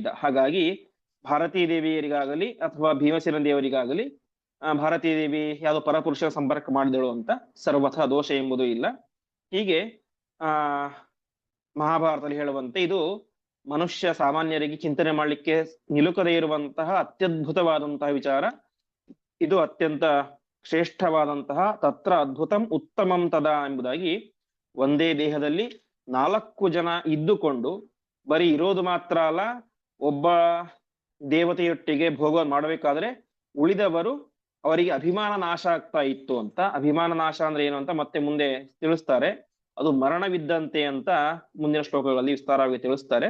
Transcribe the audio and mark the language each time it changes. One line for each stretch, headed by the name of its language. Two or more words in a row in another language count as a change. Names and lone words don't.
Kannada: ಹಾಗಾಗಿ ಭಾರತೀ ದೇವಿಯರಿಗಾಗಲಿ ಅಥವಾ ಭೀಮಸೇನ ದೇವರಿಗಾಗಲಿ ಭಾರತೀ ದೇವಿ ಯಾವುದೋ ಪರಪುರುಷ ಸಂಪರ್ಕ ಮಾಡಿದಳು ಅಂತ ಸರ್ವಥಾ ದೋಷ ಎಂಬುದು ಇಲ್ಲ. ಹೀಗೆ ಮಹಾಭಾರತದಲ್ಲಿ ಹೇಳುವಂತೆ ಇದು ಮನುಷ್ಯ ಸಾಮಾನ್ಯರಿಗೆ ಚಿಂತನೆ ಮಾಡಲಿಕ್ಕೆ ನಿಲುಕದೇ ಇರುವಂತಹ ಅತ್ಯದ್ಭುತವಾದಂತಹ ವಿಚಾರ. ಇದು ಅತ್ಯಂತ ಶ್ರೇಷ್ಠವಾದಂತಹ
Sanskrit: ತತ್ರ ಅದ್ಭುತಂ ಉತ್ತಮಂ ತದಾ
Kannada: ಎಂಬುದಾಗಿ, ಒಂದೇ ದೇಹದಲ್ಲಿ 4 ಜನ ಇದ್ದುಕೊಂಡು ಬರೀ ಇರೋದು ಮಾತ್ರ ಅಲ್ಲ, ಒಬ್ಬ ದೇವತೆಯೊಟ್ಟಿಗೆ ಭೋಗ ಮಾಡಬೇಕಾದ್ರೆ ಉಳಿದವರು ಅವರಿಗೆ ಅಭಿಮಾನ ನಾಶ ಆಗ್ತಾ ಇತ್ತು ಅಂತ. ಅಭಿಮಾನ ನಾಶ ಅಂದ್ರೆ ಏನು ಅಂತ ಮತ್ತೆ ಮುಂದೆ ತಿಳಿಸ್ತಾರೆ, ಅದು ಮರಣವಿದ್ದಂತೆ ಅಂತ ಮುಂದಿನ ಶ್ಲೋಕಗಳಲ್ಲಿ ವಿಸ್ತಾರವಾಗಿ ತಿಳಿಸ್ತಾರೆ.